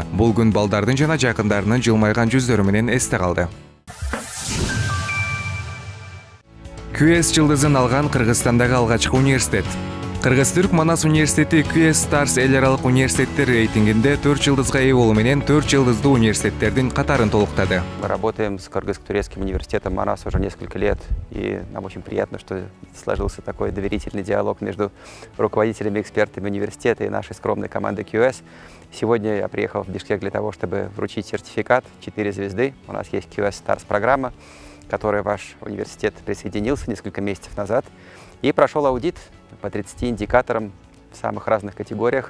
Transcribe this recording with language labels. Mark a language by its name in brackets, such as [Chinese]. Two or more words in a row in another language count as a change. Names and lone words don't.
[Kyrgyz] Бул күн балдардын жана жакындарынын жылмайган жүздөрү менен эсте калды. QS жылдызын алган Кыргызстандагы алгачкы университет. Кыргыз-Түрк Манас университети QS Stars эл аралык университеттер рейтингинде 4 жылдызга ээ болуу менен 4 жылдыздуу университеттердин катарын толуктады. [Russian] Мы работаем с Кыргызско-турецким университетом Манас уже несколько лет, и нам очень приятно, что сложился такой доверительный диалог между руководителями и экспертами университета и нашей скромной командой QS. Сегодня я приехал в Бишкек для того, чтобы вручить сертификат 4 звезды. У нас есть QS Stars программа, к которой ваш университет присоединился несколько месяцев назад и прошел аудит по 30 индикаторам в самых разных категориях.